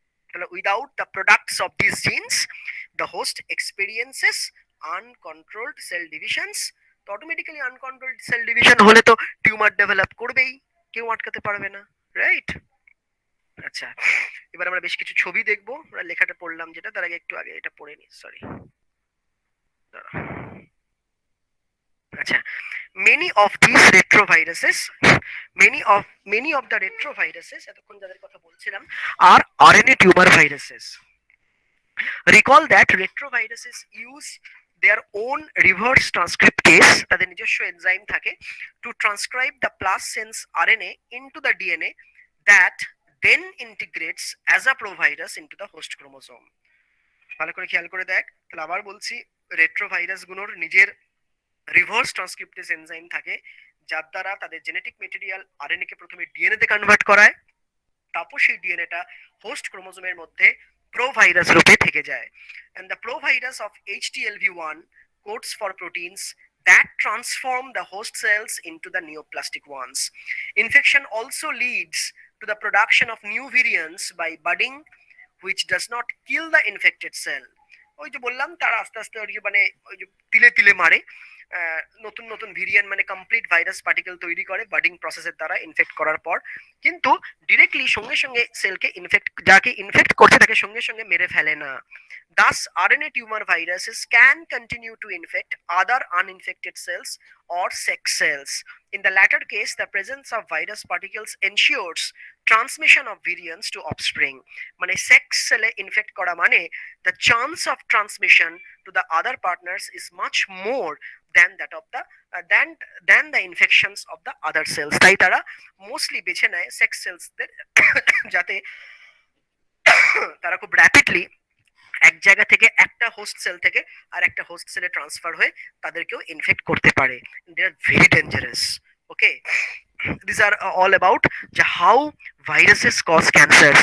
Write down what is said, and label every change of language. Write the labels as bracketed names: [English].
[English] তাহলে without the products of this genes the host experiences uncontrolled cell divisions. [Bangla] তো automatically uncontrolled cell division হলে তো tumour develop করবেই, কেউ আটকাতে পারবে না, রাইট? আচ্ছা, এবার আমরা বেশ কিছু ছবি দেখবো। আমরা লেখাটা পড়লাম যেটা, তার আগে একটু আগে এটা পড়ে নি, সরি। [English] আচ্ছা, many of these retroviruses, many of the retroviruses [Bangla] এতক্ষণ যাদের কথা বলছিলাম [English] are RNA tumor viruses. Recall that retroviruses use their own reverse transcriptase, [Bangla] তাদের নিজস্ব এনজাইম থাকে, [English] to transcribe the plus sense RNA into the DNA that then integrates as a provirus into the host chromosome. [Bangla] ভালো করে খেয়াল করে দেখ, তাহলে আবার বলছি, রেট্রোভাইরাস গুলোর নিজের রিভার্স ট্রান্সক্রিপ্টেজ এনজাইম থাকে, যার দ্বারা তাদের জেনেটিক মেটেরিয়াল আরএনএ কে প্রথমে ডিএনএ তে কনভার্ট করায়, তারপর সেই ডিএনএটা হোস্ট ক্রোমোজোমের মধ্যে প্রোভাইরাস রূপে থেকে যায়। [English] and the provirus of HTLV1 codes for proteins that transform the host cells into the neoplastic ones. Infection also leads to the production of new variants by budding, which does not kill the infected cell. [Bangla] ওই যে বললাম, তারা আস্তে আস্তে মানে ওই যে তিলে তিলে মারে, নতুন নতুন ভেরিয়েন্ট মানে কমপ্লিট ভাইরাস পার্টিকেল তৈরি করে বাডিং প্রসেসের দ্বারা ইনফেক্ট করার পর, কিন্তু ডিরেক্টলি সঙ্গে সঙ্গে সেলকে ইনফেক্ট, যাকে ইনফেক্ট করছে তাকে সঙ্গে সঙ্গে মেরে ফেলে না। [English] Thus, RNA tumor viruses can continue to infect other uninfected cells or sex cells. In the latter case, the presence of virus particles ensures transmission of variants to offspring. [Bangla] মানে sex সেলে in fact করা মানে [English] the chance of transmission to the other partners is much more than that of the than the infections of the other cells. [Bangla] তাই তারা mostly বেছে নেয় sex সেলসদের, যাতে তারা খুব র্যাপিডলি এক জায়গা থেকে একটা হোস্ট সেল থেকে আর একটা হোস্ট সেলে ট্রান্সফার হয়ে তাদেরকেও ইনফেক্ট করতে পারে। [English] They are very dangerous. Okay, this are all about যে how viruses cause cancer.